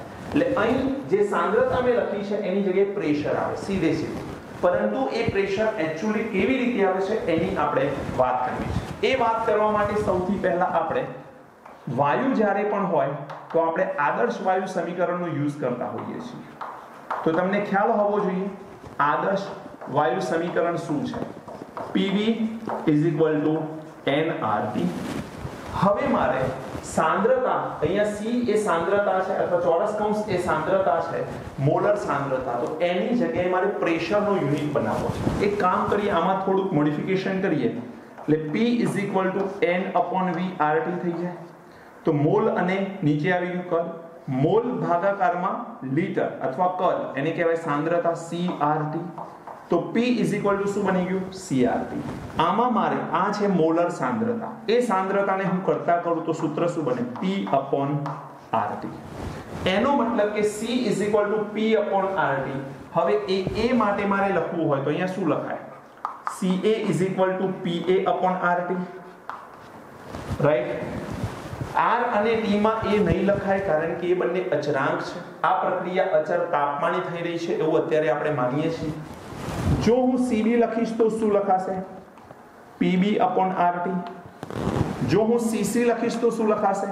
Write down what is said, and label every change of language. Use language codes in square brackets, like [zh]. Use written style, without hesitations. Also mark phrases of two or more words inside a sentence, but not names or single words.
[gu] એટલે અહીં જે સાંદ્રતા મેં લખી છે એની જગ્યાએ પ્રેશર આવે સીધે સીધું, પરંતુ એ પ્રેશર એક્ચ્યુઅલી કેવી રીતે આવે છે એની આપણે વાત કરવી છે. એ વાત કરવા માટે સૌથી પહેલા આપણે વાયુ જ્યારે પણ હોય તો આપણે આદર્શ વાયુ સમીકરણનો યુઝ કરતા હોઈએ છીએ. તો તમને ખ્યાલ હોવો જોઈએ આદર્શ વાયુ સમીકરણ શું છે? [en] PV is equal to nRT. [gu] હવે મારે સાંદ્રતા, અહીંયા C એ સાંદ્રતા છે અથવા ચોરસ કૌંસ એ સાંદ્રતા છે, મોલર સાંદ્રતા, તો એની જગ્યાએ મારે પ્રેશરનો યુનિટ બનાવવો છે. એક કામ કરીએ, આમાં થોડુંક મોડિફિકેશન કરીએ, એટલે [en] P is equal to n upon V RT [gu] થઈ જાય. તો મોલ અને નીચે આવી ગયું કદ, મોલ ભાગાકારમાં લીટર અથવા કદ, એને કહેવાય સાંદ્રતા CRT. [en] તો P is equal to [gu] શું બની ગયું? [en] CRT. [gu] આમાં મારે આ છે મોલર સાંદ્રતા, એ સાંદ્રતાને હું કરતા કરું તો સૂત્ર શું બને? [en] P upon RT. [gu] એનો મતલબ કે [en] C is equal to P upon RT. [gu] હવે એ માટે મારે લખવું હોય તો અહીંયા શું લખાય? [en] CA is equal to PA upon RT. [gu] રાઈટ? R અને T માં એ નહીં લખાય કારણ કે એ બંને અચળાંક છે. આ પ્રક્રિયા અચળ તાપમાને થઈ રહી છે એવું અત્યારે આપણે માનીએ છીએ. જો હું CB લખીશ તો શું લખાશે? PB/RT. જો હું CC લખીશ તો શું લખાશે?